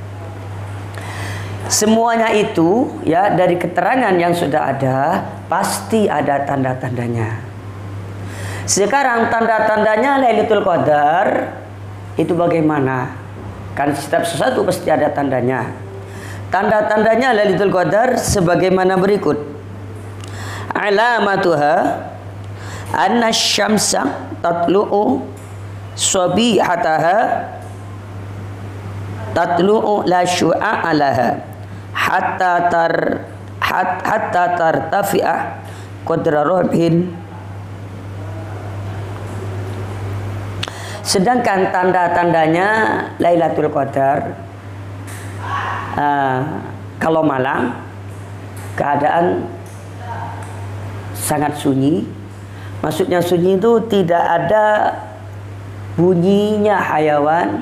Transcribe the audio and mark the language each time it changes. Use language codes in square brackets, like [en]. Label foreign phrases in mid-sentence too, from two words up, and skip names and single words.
[id] Semuanya itu dari keterangan yang sudah ada, pasti ada tanda-tandanya. Sekarang tanda-tandanya Lailatul Qadar itu bagaimana? Kan setiap sesuatu pasti ada tandanya. Tanda-tandanya Lailatul Qadar sebagaimana berikut. [ar] علامتها أن الشمس تطلع صبيحتها تطلع لا شعاع لها حتى ترتفع قدر رمح. [id] Sedangkan tanda-tandanya Lailatul Qadar, kalau malam keadaan sangat sunyi. Maksudnya sunyi itu tidak ada bunyinya hayawan.